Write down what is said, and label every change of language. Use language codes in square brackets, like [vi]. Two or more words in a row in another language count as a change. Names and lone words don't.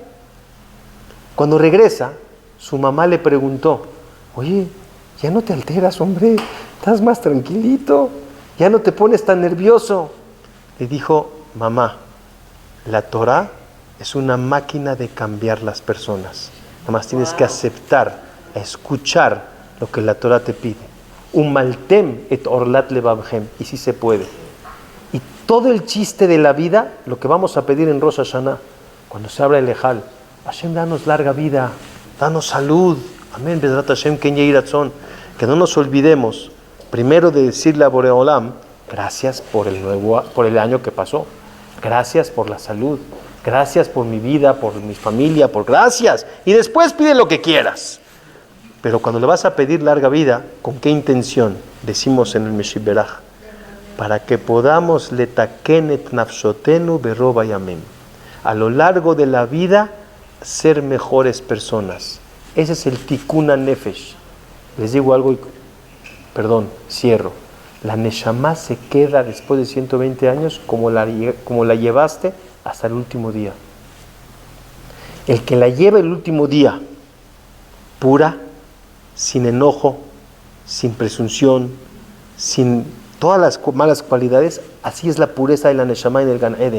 [es] Cuando regresa, su mamá le preguntó, oye, ya no te alteras, hombre, estás más tranquilito, ya no te pones tan nervioso. Le dijo, mamá, la Torah es una máquina de cambiar las personas. Nada más tienes que aceptar, escuchar lo que la Torah te pide. [he] ומלתם את ערלת לבבכם, [es] y sí se puede. Y todo el chiste de la vida, lo que vamos a pedir en Rosh Hashanah, cuando se abra el Ejal, Hashem, danos larga vida, danos salud, amén, [he] בעזרת השם, כן יהי רצון. [es] Que no nos olvidemos, primero de decirle a Boreolam, gracias por el año que pasó, gracias por la salud, gracias por mi vida, por mi familia, gracias, y después pide lo que quieras. Pero cuando le vas a pedir larga vida, ¿con qué intención? Decimos en el Meshib Beraj, para que podamos [he] לתקן נפשותינו ברוב ימינו, [es] a lo largo de la vida ser mejores personas. Ese es el [he] תיקון נפש. [es] Les digo algo y, cierro. La Neshama se queda después de 120 años como la llevaste hasta el último día. El que la lleva el último día, pura, sin enojo, sin presunción, sin todas las malas cualidades, así es la pureza de la Neshama en el Gan Eden.